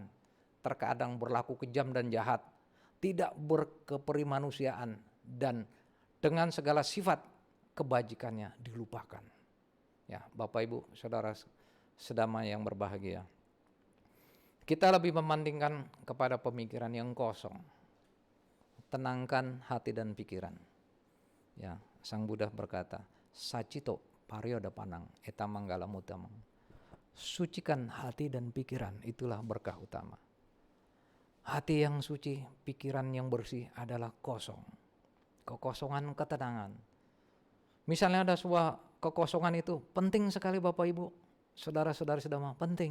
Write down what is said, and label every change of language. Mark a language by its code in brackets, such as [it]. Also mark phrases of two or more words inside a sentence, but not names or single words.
[id] Terkadang berlaku kejam dan jahat, tidak berkeperimanusiaan, dan dengan segala sifat kebajikannya dilupakan. Ya, Bapak Ibu, saudara sedama yang berbahagia. Kita lebih mementingkan kepada pemikiran yang kosong. Tenangkan hati dan pikiran. Ya, Sang Buddha berkata, [pi] Sacito parioda panang eta manggalam utamang. [id] Sucikan hati dan pikiran, itulah berkah utama. Hati yang suci, pikiran yang bersih adalah kosong. Kekosongan ketenangan. Misalnya ada sebuah kekosongan itu penting sekali Bapak Ibu, saudara-saudari sedama, penting.